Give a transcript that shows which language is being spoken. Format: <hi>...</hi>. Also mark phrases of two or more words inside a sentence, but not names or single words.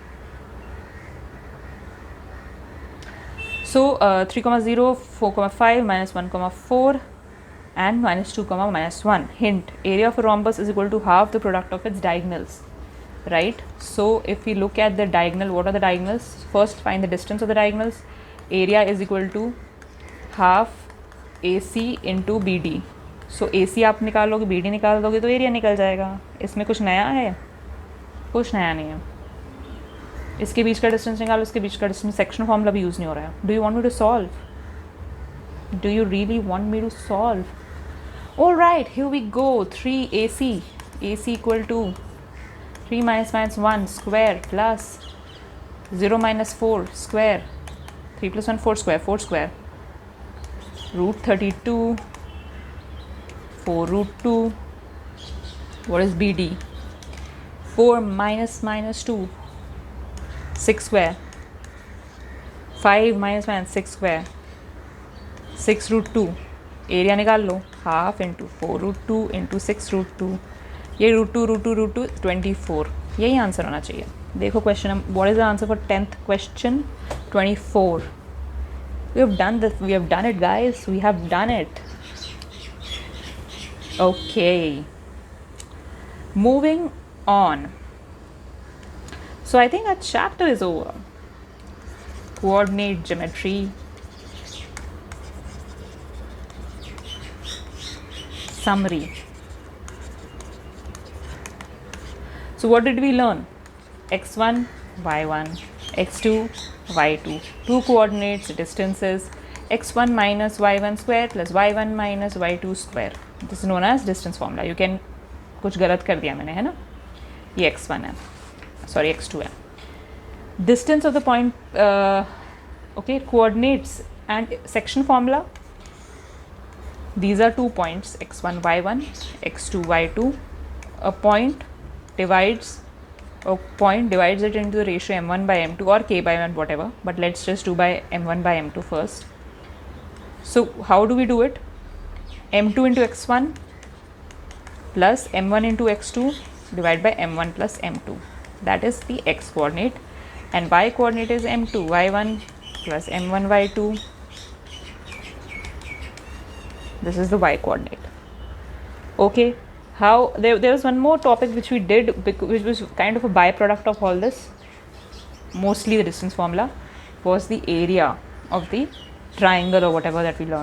<en>So 3, 0, 4, 5, minus 1, 4, and minus 2, minus 1. Hint, area of a rhombus is equal to half the product of its diagonals, right? So if we look at the diagonal, what are the diagonals? First find the distance of the diagonals. Area is equal to half AC into BD.</en> <hi>So AC आप निकालोगे, BD निकाल दोगे तो एरिया निकल जाएगा. इसमें कुछ नया है? कुछ नया नहीं है. इसके बीच का डिस्टेंस निकालो, इसके बीच का डिस्टेंस.</hi> <en>सेक्शन फॉर्मूला</en> <hi>भी यूज़ नहीं हो रहा है.</hi> <en>Do you want me to solve? Do you really want me to solve? All right, here we go. 3 AC. AC equal to 3 minus 1 square plus 0 minus 4 square. 3 plus 1 4 square, 4 square. Root 32. 4 root 2. What is BD? 4 minus 2. 6 square. 5 minus 6 square. 6 root 2.</en> <hi>एरिया निकाल लो.</hi> <en>half into 4 root 2 into 6 root 2.</en> <hi>ये रूट 2 24. यही आंसर होना चाहिए.</hi> <en>देखो question, what is the answer for 10th question? 24. We have done this. We have done it, guys. We have done it. Okay. Moving on. So I think our chapter is over. Coordinate geometry. Summary. So what did we learn? x1, y1, x2, y2. Two coordinates, distances. x1 minus y1 square plus y1 minus y2 square. This is known as distance formula. You can,</en> <hi>कुछ गलत कर दिया मैंने, है ना? ये x1 है, sorry x2 है.</hi> <en>Distance of the point, okay, coordinates and section formula. These are 2 points, x1, y1, x2, y2. A point divides it into the ratio m1 by m2 or k by m, whatever. But let's just do by m1 by m2 first. So how do we do it? m2 into x1 plus m1 into x2 divided by m1 plus m2. That is the x coordinate, and y coordinate is m2 y1 plus m1 y2. This is the y coordinate. Okay, how there was one more topic which we did, which was kind of a byproduct of all this, mostly the distance formula, was the area of the triangle or whatever that we learned.</en>